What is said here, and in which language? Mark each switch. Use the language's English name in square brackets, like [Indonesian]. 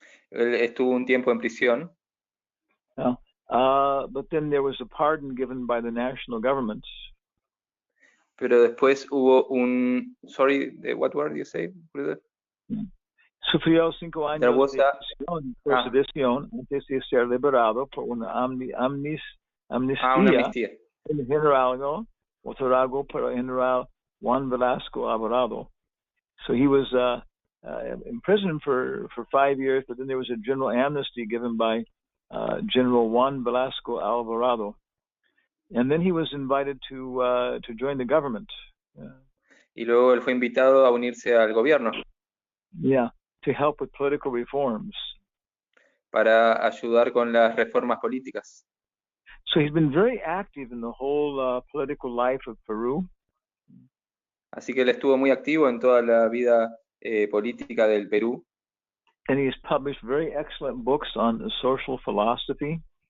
[Spanish] Él estuvo un tiempo en prisión. [English] But then there was a pardon given by the national government. [Spanish] Pero después hubo un, [English] what word you say, brother? [Spanish] Sufrió 5 años de sedición antes de ser liberado por una amnistía. Una amnistía. En general, otorgado por el general Juan Velasco Alvarado. [English] So he was in prison for 5 years, but then there was a general amnesty given by General Juan Velasco Alvarado. And then he was invited to join the government. [Spanish] Y luego él fue invitado a unirse al gobierno. [English] Yeah, to help with political reforms. [Spanish] Para ayudar con las reformas políticas. [English] So he's been very active in the whole political life of Peru. [Spanish] Así que él estuvo muy activo en toda la vida política del Perú. [English] And he has published very excellent books on social philosophy.